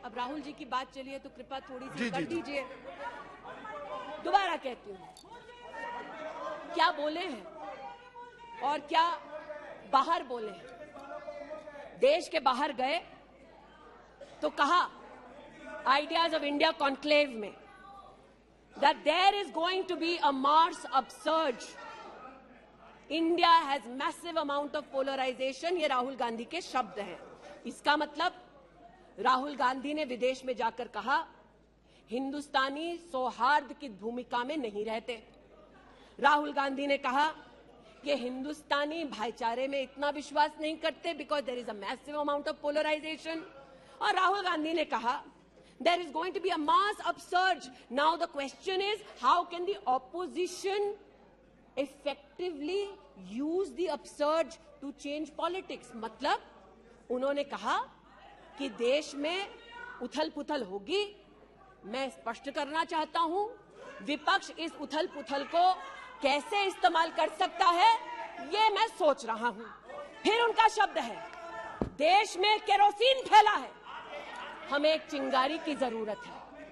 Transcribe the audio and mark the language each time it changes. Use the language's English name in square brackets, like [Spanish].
[Hindi] अब राहुल जी की बात चली है तो कृपया थोड़ी सी कर दीजिए। दोबारा कहती हूँ, क्या बोले हैं और क्या बाहर बोले हैं। देश के बाहर गए तो कहा आइडियाज ऑफ इंडिया कॉन्क्लेव में [English] that there is going to be a Mars upsurge. India has massive amount of polarization. [Hindi] ये राहुल गांधी के शब्द हैं। इसका मतलब राहुल गांधी ने विदेश में जाकर कहा हिंदुस्तानी सौहार्द की भूमिका में नहीं रहते। राहुल गांधी ने कहा कि हिंदुस्तानी भाईचारे में इतना विश्वास नहीं करते [English] because there is a massive amount of polarization. [Hindi] और राहुल गांधी ने कहा [English] there is going to be a mass upsurge. Now the question is, how can the opposition effectively use the upsurge to change politics? [Hindi] मतलब उन्होंने कहा कि देश में उथल-पुथल होगी। मैं स्पष्ट करना चाहता हूं, विपक्ष इस उथल-पुथल को कैसे इस्तेमाल कर सकता है, ये मैं सोच रहा हूं। फिर उनका शब्द है, देश में केरोसिन फैला है, हमें एक चिंगारी की जरूरत है।